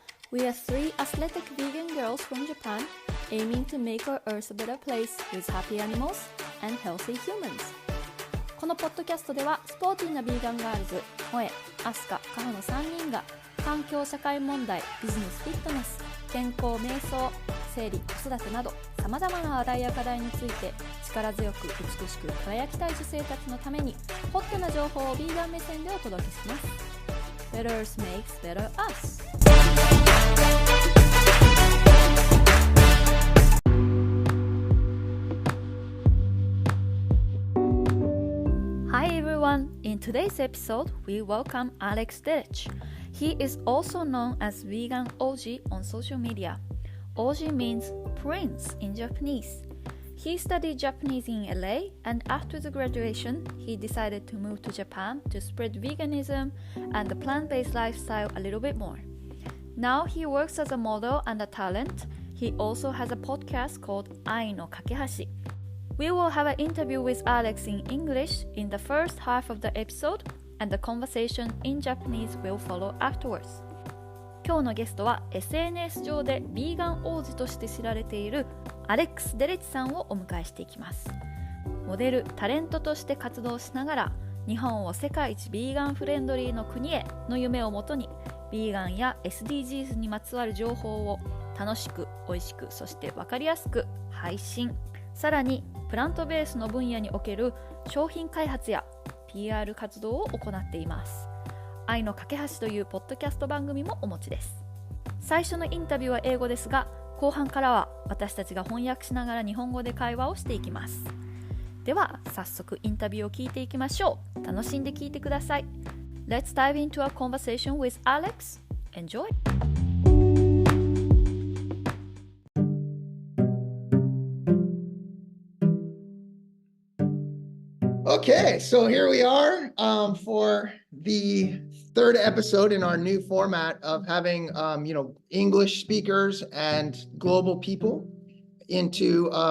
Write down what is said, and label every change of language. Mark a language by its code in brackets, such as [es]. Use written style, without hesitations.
[en] We are three athletic vegan girls from Japan aiming to make our earth a better place with happy animals and healthy humans. [ja] このポッドキャストではスポーティーなビーガンガールズ、萌え、アスカ、カホの3人が環境社会問題、ビジネスフィットネス、健康瞑想、生理、子育てなど様々な話題や課題について力強く美しく輝きたい女性たちのためにホットな情報をビーガン目線でお届けします。 [en] Better Us makes better us. Hi everyone, in today's episode we welcome Alex Derech. He is also known as Vegan Oji on social media. Oji means prince in Japanese. He studied Japanese in LA, and after the graduation, he decided to move to Japan to spread veganism and the plant-based lifestyle a little bit more. Now he works as a model and a talent. He also has a podcast called 愛の架け橋. We will have an interview with Alex in English in the first half of the episode, and the conversation in Japanese will follow afterwards. [ja] 今日のゲストは SNS 上でビーガン王子として知られているアレックス・デレチさんをお迎えしていきます。モデル、タレントとして活動しながら日本を世界一ビーガンフレンドリーの国への夢をもとにビーガンや SDGs にまつわる情報を楽しく、美味しく、そして分かりやすく配信。さらにプラントベースの分野における商品開発や PR 活動を行っています。愛の架け橋というポッドキャスト番組もお持ちです。最初のインタビューは英語ですが、後半からは私たちが翻訳しながら日本語で会話をしていきます。では早速インタビューを聞いていきましょう。楽しんで聞いてください。 [en] Let's dive into a conversation with Alex. Enjoy! Okay, so here we are for the third episode in our new format of having English speakers and global people into.